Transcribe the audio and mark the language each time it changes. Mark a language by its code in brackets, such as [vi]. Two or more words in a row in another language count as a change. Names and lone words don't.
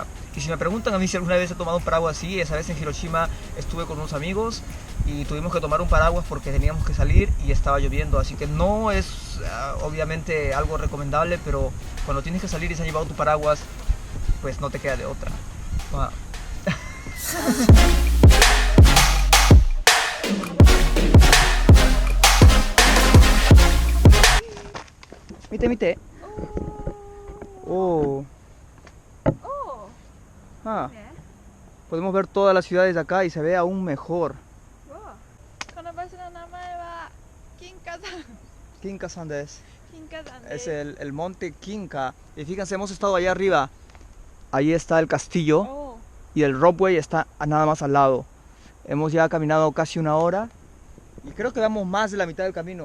[es] Y si me preguntan a mí si alguna vez he tomado un paraguas así, esa vez en Hiroshima estuve con unos amigos y tuvimos que tomar un paraguas porque teníamos que salir y estaba lloviendo. Así que no es obviamente algo recomendable, pero cuando tienes que salir y se han llevado tu paraguas, pues no te queda de otra. [ja] Wow. 見て、見て. Oh. Oh, Ah. ね。 [es] Podemos ver todas las ciudades de acá y se ve aún mejor. [ja] この場所の名前は金華山。金華山です. 金華山で [es] Es [ja] す。 [es] el monte Kinka. Y fíjense, hemos estado allá arriba. Ahí está el castillo おう y el ropeway está nada más al lado. Hemos ya caminado casi una hora y creo que vamos más de la mitad del camino.